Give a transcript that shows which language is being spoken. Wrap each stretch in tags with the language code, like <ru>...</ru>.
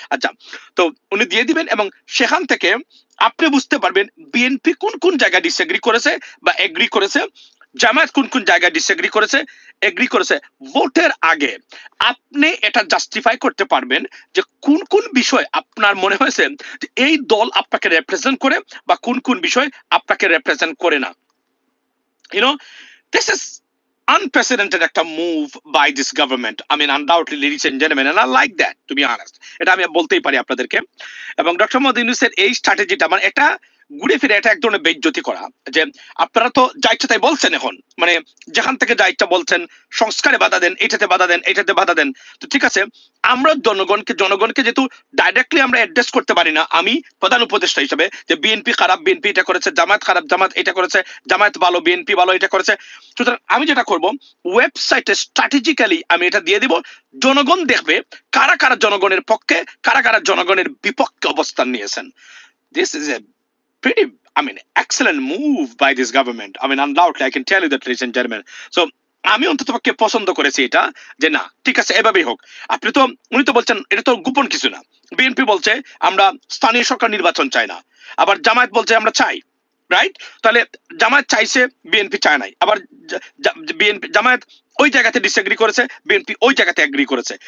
<bn>আচ্ছা, তো উনি দিয়ে দিবেন এবং সেখান থেকে আপনি বুঝতে পারবেন বিএনপি কোন কোন জায়গায় ডিসএগ্রি করেছে বা এগ্রি করেছে, জামায়াত কোন কোন জায়গায় ডিসএগ্রি করেছে, এগ্রি করেছে। ভোটের আগে আপনি এটা জাস্টিফাই করতে পারবেন যে কোন কোন বিষয় আপনার মনে হয়েছে যে এই দল আপনাকে রিপ্রেজেন্ট করে বা কোন কোন বিষয় আপনাকে রিপ্রেজেন্ট করে না।</bn> <en>You know, this is unprecedented</en> <bn>একটা move</bn> <en>by this government. I mean, undoubtedly, ladies and gentlemen, and I like that, to be honest.</en> <bn>এটা আমি বলতেই পারি আপনাদেরকে। এবং ডক্টর মোহাম্মদ ইউনূসের এই স্ট্র্যাটেজিটা মানে এটা ঘুরে ফিরে এটা এক ধরনের বেইজ্জতি করা, যে আপনারা তো যা ইচ্ছা তাই বলছেন, এখন মানে যেখান থেকে যা ইচ্ছা বলছেন, সংস্কারে বাধা দেন, এটাতে বাধা দেন, এটাতে বাধা দেন। তো ঠিক আছে, আমরা জনগণকে যেহেতু ডাইরেক্টলি আমরা অ্যাড্রেস করতে পারি না, আমি প্রধান উপদেষ্টা হিসেবে, যে বিএনপি খারাপ, বিএনপি এটা করেছে, জামায়াত খারাপ, জামায়াত এটা করেছে, জামায়াত ভালো, বিএনপি ভালো, এটা করেছে। সুতরাং আমি যেটা করব, ওয়েবসাইটে স্ট্র্যাটেজিক্যালি আমি এটা দিয়ে দিব, জনগণ দেখবে কারা কারা জনগণের পক্ষে, কারা কারা জনগণের বিপক্ষে অবস্থান নিয়েছেন।</bn> <en>This is a pretty, I mean, excellent move by this government. I mean, undoubtedly, I can tell you that, ladies and gentlemen.</en> <bn>So, আমি অন্ততপক্ষে পছন্দ করেছি এটা, যে না ঠিক আছে, এভাবেই হোক। উনি তো বলছেন এটা তো গোপন কিছু না। বিএনপি বলছে আমরা স্থানীয় সরকার নির্বাচন চাই না, আবার জামায়াত বলছে আমরা চাই, রাইট? তাহলে জামায়াত চাইছে, বিএনপি চায় নাই, আবার জামায়াত ওই জায়গাতে ডিসএগ্রি করেছে, বিএনপি ওই জায়গাতে এগ্রি করেছে।</bn>